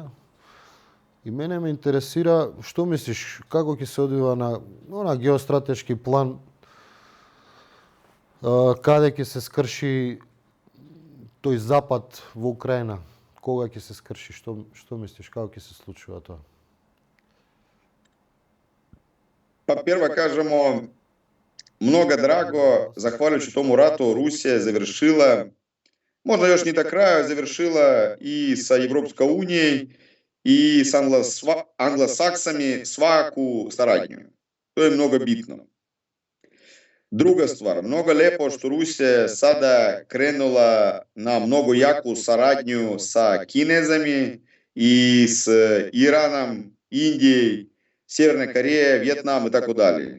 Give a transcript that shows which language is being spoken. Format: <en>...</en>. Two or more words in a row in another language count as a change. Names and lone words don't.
<mk>И мене ме интересира, што мислиш, како ќе се одвива на геостратешки план, каде ќе се скрши тој запад во Украина, кога ќе се скрши, што мислиш, како ќе се случува тоа?</mk> <sr>Па прво кажемо, много драго, захвалjujući tomu ratu, Rusija je završila, možda još ni do kraja, završila i sa Evropska unija i s anglosaksami svaku saradnju. To je mnogo bitno. Druga stvar, mnogo lepo što Rusija sada krenula na mnogo jaku saradnju sa Kinezami i s Iranom, Indijom, Sjeverne Koreje, Vjetnam i tako dalje.</sr>